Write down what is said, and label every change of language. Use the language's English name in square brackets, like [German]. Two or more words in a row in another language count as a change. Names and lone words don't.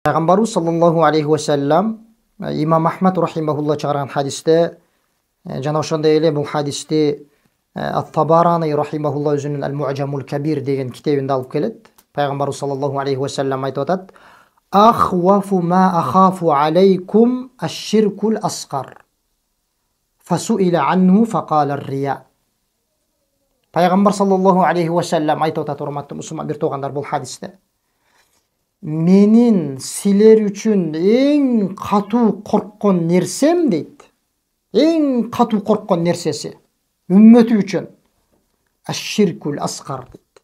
[Kyrgyz] Пайғамбарыбыз [Arabic] صلى الله عليه وسلم [Kyrgyz] имам Ахмад рахимахулла чыгарган хадисте жана ошондой эле бул хадисти Ат-Табарани рахимахулла өзүнүн Ал-Муъжамул Кабир деген китебинде алып келет. Пайгамбарыбыз [Arabic] صلى الله عليه وسلم [Kyrgyz] айтып атат: [Arabic] "أخوف ما أخاف عليكم الشرك الأصغر." فسئل عنه فقال الرياء. [Kyrgyz] Пайгамбар [Arabic] صلى الله عليه وسلم [Kyrgyz] айтып атат, урматтуу мусулман бир туугандар, бул хадисте: "Менин силер үчүн эң катуу корккон нерсем" дейт. Эң катуу корккон нерсеси үммөтү үчүн [Arabic] الشرك الأصغر [Kyrgyz] дейт.